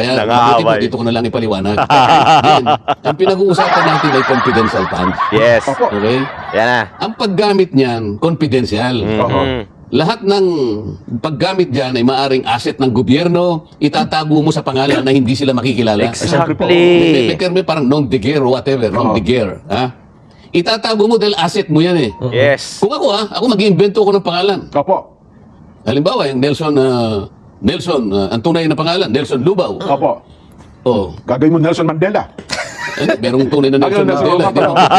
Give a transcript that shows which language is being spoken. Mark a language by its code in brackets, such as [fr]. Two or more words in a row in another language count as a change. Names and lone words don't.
[tl] Kaya mabuti po, dito ko na lang ipaliwanag. Then, ang pinag-uusapan natin ay [en] confidential funds. [tl] Yes. Opo. Okay? Yan na. Ang paggamit niyan, confidential. Mhm. Lahat ng paggamit dyan ay maaring asset ng gobyerno, itatago mo sa pangalan na hindi sila makikilala. Exactly. May term parang [fr] non-de-guerre [en] or whatever, [fr] non-de-guerre. [tl] Itatago mo dahil asset mo yan eh. Yes. Kung ako mag-iimbento ako ng pangalan. Opo. Halimbawa, yung Nelson, ang tunay na pangalan, Nelson Lubao. Opo. Oh, Gagawin mo Nelson Mandela. merong tunay na Nelson Nelson Mandela. Lubao.